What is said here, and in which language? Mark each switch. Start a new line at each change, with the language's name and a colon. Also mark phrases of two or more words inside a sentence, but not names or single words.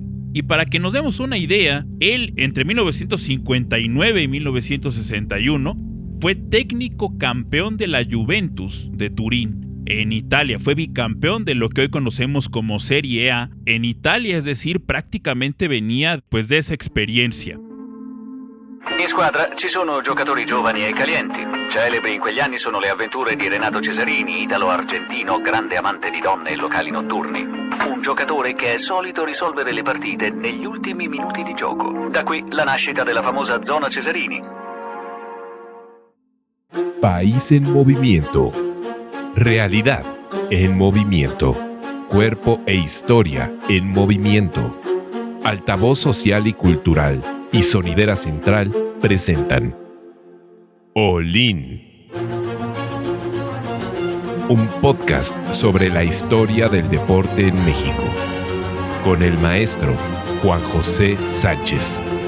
Spanish: Y para que nos demos una idea, él entre 1959 y 1961 fue técnico campeón de la Juventus de Turín en Italia. Fue bicampeón de lo que hoy conocemos como Serie A en Italia, es decir, prácticamente venía pues de esa experiencia.
Italian: In squadra ci sono giocatori giovani e calienti. Celebri in quegli anni sono le avventure di Renato Cesarini, italo-argentino, grande amante di donne e locali notturni. Un giocatore che è solito risolvere le partite negli ultimi minuti di gioco. Da qui la nascita della famosa zona Cesarini.
Spanish: País en movimiento. Realidad en movimiento. Cuerpo e historia en movimiento. Altavoz social y cultural y Sonidera Central presentan All In, un podcast sobre la historia del deporte en México, con el maestro Juan José Sánchez.